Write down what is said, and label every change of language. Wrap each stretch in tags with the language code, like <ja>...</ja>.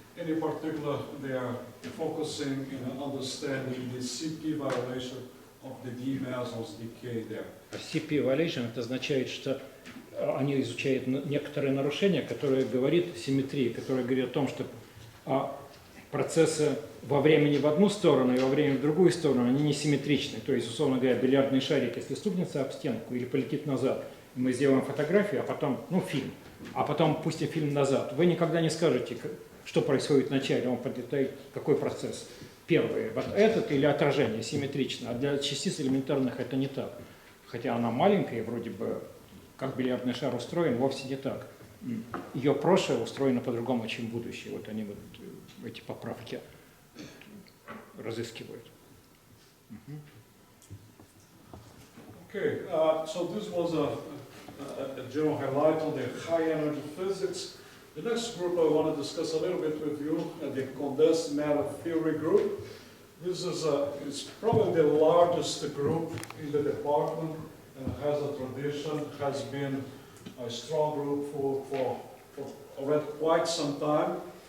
<en>And in particular, they are focusing in understanding the CP violation of the D Maslow's decay there.</en> <ru>CP violation это означает, что они изучают некоторые нарушения, которые говорят симметрии, которые говорят о том, что процессы во времени в одну сторону и во времени в другую сторону, они несимметричны. То есть, условно говоря, бильярдный шарик, если стукнется об стенку или полетит назад, мы сделаем фотографию, а потом, фильм, а потом пустим фильм назад. Вы никогда не скажете, что происходит вначале, он подлетает, какой процесс. Первый, вот этот или отражение симметрично, а для частиц элементарных это не так. Хотя она маленькая, вроде бы, как бильярдный шар устроен, вовсе не так. Ее прошлое устроено по-другому, чем будущее. Вот они вот эти поправки разыскивают.</ru> <en>Okay, so this was a general highlight on the high energy physics. The next group I want to discuss a little bit with you, the condensed matter theory group. This is it's probably the largest group in the department and has a tradition, has been a strong group for already quite some time.</en>